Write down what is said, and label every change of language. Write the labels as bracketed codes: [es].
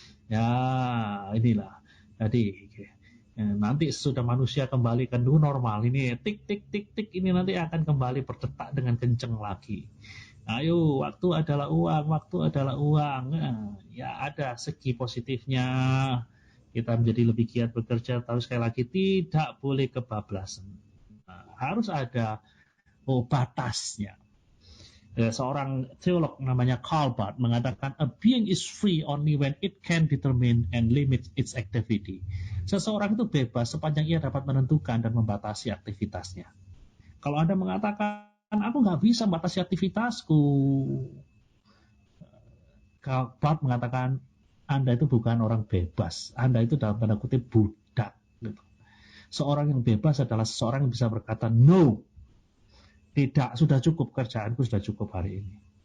[id] Ya, inilah. Jadi nanti sesudah manusia kembali ke new normal ini tik tik tik tik ini nanti akan kembali berdetak dengan kenceng lagi. Ayo, waktu adalah uang. Nah, ya ada segi positifnya. Kita menjadi lebih giat bekerja, tapi sekali lagi tidak boleh kebablasan. Nah, harus ada batasnya. [en] Seorang teolog namanya Karl Barth mengatakan, a being is free only when it can determine and limit its activity. [id] Seseorang itu bebas sepanjang ia dapat menentukan dan membatasi aktivitasnya. Kalau Anda mengatakan, aku nggak bisa membatasi aktivitasku, Karl Barth mengatakan, Anda itu bukan orang bebas. Anda itu dalam tanda kutip budak. Gitu. Seorang yang bebas adalah seseorang yang bisa berkata, no, tidak, sudah cukup kerjaanku, sudah cukup hari ini.